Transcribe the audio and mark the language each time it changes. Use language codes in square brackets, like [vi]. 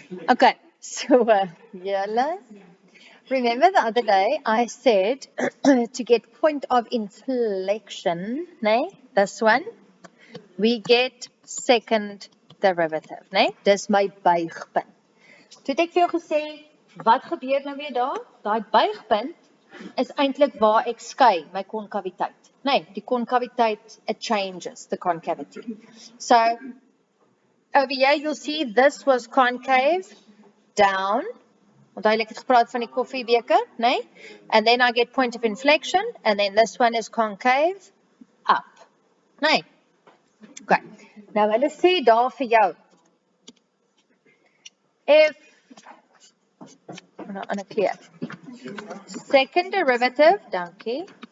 [en] Okay, so Yella, remember the other day I said to get point of inflection, nee, this one, we get second derivative, nee, [af] dis my buigpunt. Toe het ek vir jou gesê, wat gebeur nou weer daar? Daai buigpunt is eintlik waar ek skei my konkaviteit. Nee, die konkaviteit, [en] it changes the concavity. So, over here you'll see this was concave down. [af] Onthou ek het gepraat van die koffiebeker, nee? [en] And then I get point of inflection, and then this one is concave up. [af] Nee. Okay. Nou hulle sê daar vir jou, [en] if on a clear second derivative, [af] dankie.